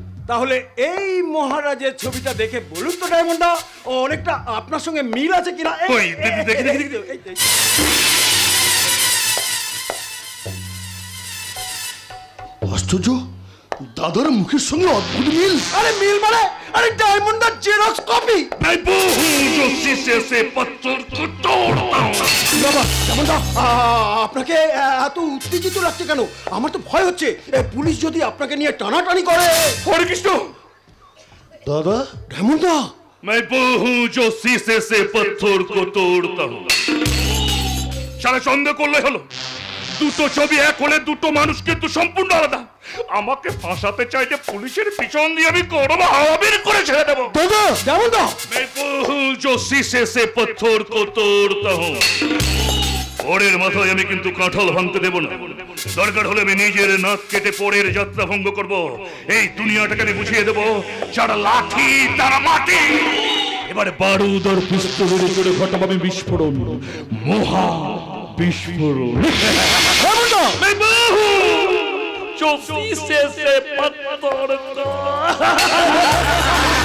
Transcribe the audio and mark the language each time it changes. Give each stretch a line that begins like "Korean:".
Bangla: তাহলে এই মহারাজের ছবিটা দেখে বলুন তো ডায়মন্ডা, ও অনেকটা আপনার সঙ্গে মিল আছে কিনা। দেখি। আশ্চর্য, দাদার মুখের সঙ্গে অদ্ভুত মিল। আরে মিল মানে আরে ডায়মন্ডার জেরক্স কপি।
Hindi: मैं वो हूँ जो शीशे से पत्थर को तोड़ता हूँ।
Bangla: বাবা ডায়মন্ডা, আপনাকে এত উত্তেজিত লাগছে কেন? আমার তো ভয় হচ্ছে পুলিশ যদি আপনাকে নিয়ে টানাটানি করে। হরে কৃষ্ণ। দাদা ডায়মন্ডা,
Hindi: मैं वो हूँ जो शीशे से पत्थर को तोड़ता हूँ।
Bangla: সারা সন্দেহ করলে হলো, দুটো ছবি এক হলে দুটো মানুষ কিন্তু সম্পূর্ণ আলাদা। আমাকে ফাঁসাতে চাইলে পুলিশের পিছন দিয়ে আমি গরম হাওয়াবির করে ছেড়ে দেবো। দাদা ডায়মন্ডা,
Hindi: मैं वो हूँ जो शीशे से पत्थर को तोड़ता हूँ।
Bangla: পরের মাথায় আমি কিন্তু কাঁঠাল ভাঙতে দেব না। দরকার হলে আমি নিজের নাক কেটে পরের যাত্রা ভঙ্গ করব। এই দুনিয়াটাকে আমি বুঝিয়ে দেবো যারা লাঠি তারা মাটি। এবারে বারুদ আর পিস্তলের উপরে ঘটাবো আমি বিস্ফোরণ। মহা বিস্ফোরণ।
Hindi: मैं बाहू जो शीशे से पत्थर का।